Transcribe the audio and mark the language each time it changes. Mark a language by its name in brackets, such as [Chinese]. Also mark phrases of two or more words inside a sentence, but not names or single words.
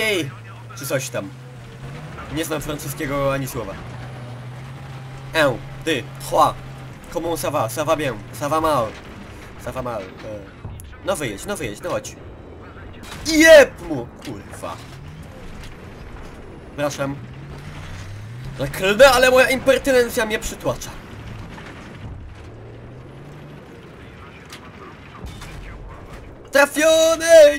[Polish] Czy coś tam. Nie znam francuskiego ani słowa. [French] Un, deux, trois. Comment ça va? Ça va bien. Ça va mal. Ça va mal. [Polish] No wyjedź, no chodź. Jeb mu! Kurwa. Przepraszam. Klnę, ale moja impertynencja mnie przytłacza. Trafiony!